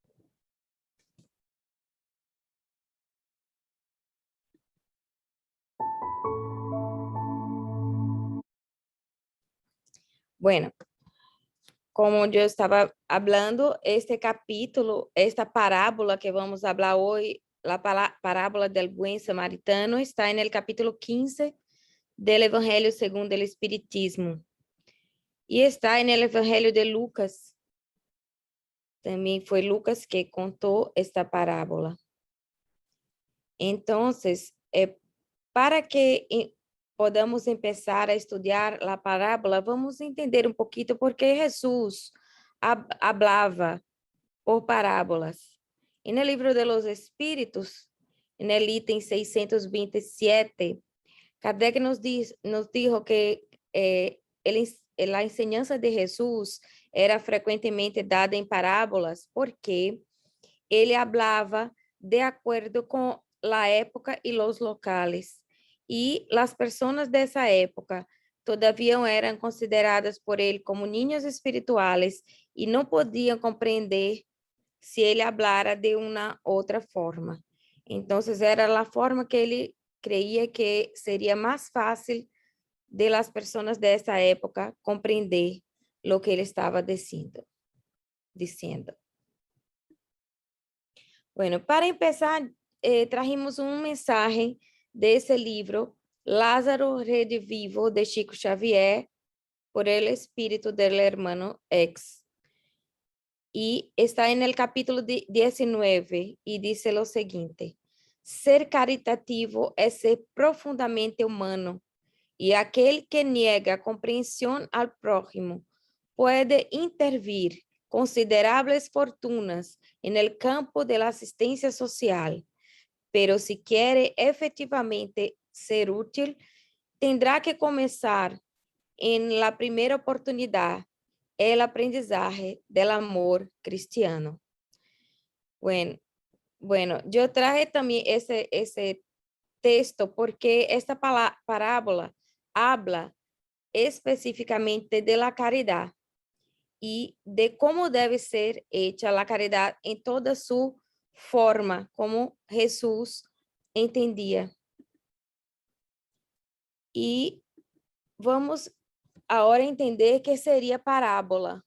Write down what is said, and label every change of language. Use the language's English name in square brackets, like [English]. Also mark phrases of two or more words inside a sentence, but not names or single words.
[Portuguese] Bueno, como eu estava falando, este capítulo, esta parábola que vamos falar hoje, a parábola [Spanish] del buen samaritano, [Portuguese] está no capítulo 15 del Evangelho segundo o Espiritismo. E está no Evangelho de Lucas. Também foi Lucas que contou esta parábola. Então, para que podamos começar a estudar a parábola, vamos entender um pouquinho por que Jesus hablava por parábolas. E no livro [Spanish] de los [Portuguese] Espíritos, no item 627, Kardec nos dijo que a enseñanza de Jesus era frequentemente dada em parábolas porque ele hablava de acordo com a época e os locais. E as pessoas dessa época todavia eram consideradas por ele como niños espirituais e não podiam compreender se ele hablara de uma outra forma. Então, era a forma que ele creia que seria mais fácil [Spanish] de las [Portuguese] pessoas dessa época compreender o que ele estava dizendo. Bueno, [Spanish] para empezar, trajimos [Portuguese] um mensagem desse livro, Lázaro Redivivo, [Spanish] de Chico Xavier, por el espírito del hermano X. [Portuguese] E está no capítulo 19 e diz o seguinte: ser caritativo é ser profundamente humano, e aquele que nega a compreensão ao prójimo pode intervir consideráveis fortunas [Spanish] en el campo de la asistencia social, pero si quiere efectivamente ser útil, tendrá que comenzar en la primera oportunidad el aprendizaje del amor cristiano. Bueno, yo traje también ese texto porque esta parábola habla específicamente de la caridad e de como [Portuguese] deve ser [Spanish] hecha [Portuguese] a caridade em toda sua forma, [Spanish] como Jesus entendia. [Portuguese] E vamos agora entender que seria parábola.